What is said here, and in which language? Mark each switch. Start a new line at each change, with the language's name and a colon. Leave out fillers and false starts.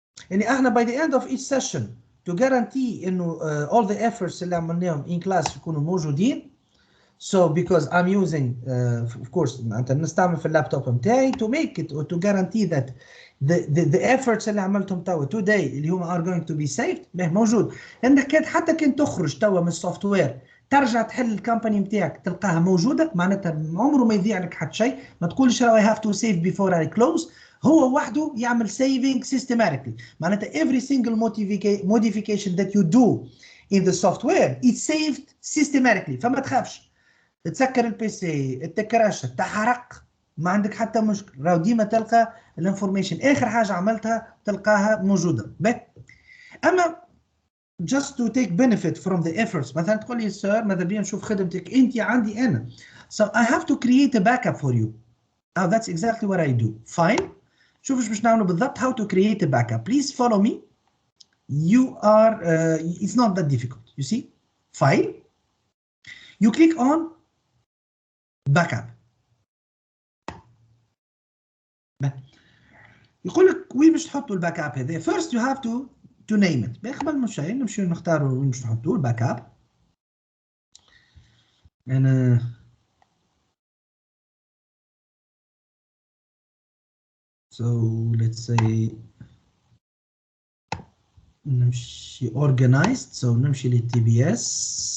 Arabic: يعني احنا
English: by the end of each session to guarantee
Arabic: إنه
English: all the efforts
Arabic: اللي عملناهم
English: in class
Arabic: يكونوا موجودين.
English: So because I'm using of course
Arabic: أنت نستعمل في اللابتوب متاعي
English: to make it or to guarantee that the efforts
Arabic: اللي عملتهم توا
English: today
Arabic: اللي هما
English: are going to be saved
Arabic: بيه موجود. لأنك حتى كان تخرج توا من السوفت وير ترجع تحل الكامباني متاعك تلقاها موجودة معناتها عمره ما يضيع لك حتى شيء. ما تقولش
English: I have to save before I close.
Arabic: هو وحده يعمل saving systematically. معناتها
English: every single modification that you do in the software it's saved systematically.
Arabic: فما تخافش. تسكر البي سي تكرش تحرق ما عندك حتى مشكل. راهو ديما تلقى الانفورميشن اخر حاجه عملتها تلقاها موجوده. اما
English: just to take benefit from the efforts.
Arabic: مثلا تقول لي سير ماذا بيا نشوف خدمتك انت عندي انا.
English: So I have to create a backup for you. Now that's exactly what I do. Fine.
Arabic: شوف ايش باش نعملوا بالضبط.
English: How to create a backup. Please follow me. You are it's not that difficult. You see, file. You click on backup.
Arabic: يقول لك وين باش تحطوا الباك اب هذا.
English: First you have to name it.
Arabic: قبل ما شيء نمشيو نختاروا وين باش نحطوا الباك اب. أنا
English: so let's say
Arabic: نمشي
English: organized.
Arabic: So نمشي لل TBS.